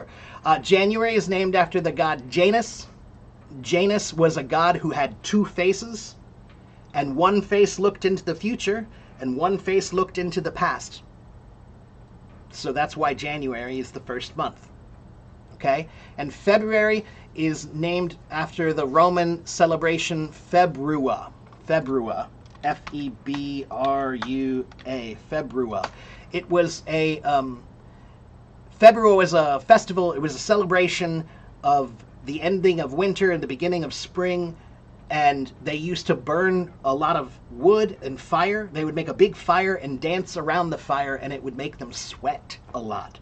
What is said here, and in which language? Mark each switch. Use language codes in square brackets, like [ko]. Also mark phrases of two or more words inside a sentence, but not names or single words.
[en] January is named after the god Janus. Janus was a god who had 2 faces, and one face looked into the future, and one face looked into the past. So that's why January is the first month. Okay? And February is named after the Roman celebration Februa. Februa. F-E-B-R-U-A. Februa. It was a... Februa was a festival. It was a celebration of the ending of winter and the beginning of spring, and they used to burn a lot of wood and fire. They would make a big fire and dance around the fire, and it would make them sweat a lot.